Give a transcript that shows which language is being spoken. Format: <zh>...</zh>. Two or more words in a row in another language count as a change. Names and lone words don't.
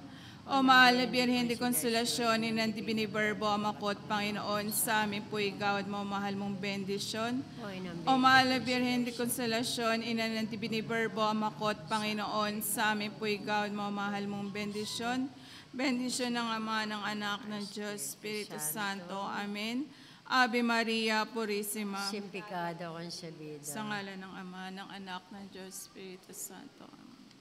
<tl>O mahal na Biyerhen de Konsolasyon, Inang Biniberbo, Makot, Panginoon, sa amin po ikaw at mahal mong bendisyon. O mahal na Biyerhen de Konsolasyon, Inang Biniberbo, Makot, Panginoon, sa amin po ikaw at mahal mong bendisyon. Bendisyon ng Ama, ng Anak, ng Diyos, Espiritu Santo.</tl> <es>Amen. Ave Maria Purisima. Sin pecado concebida.</es> <tl>Sa ngalan ng Ama, ng Anak, ng Diyos, Espiritu Santo. Amen.</tl>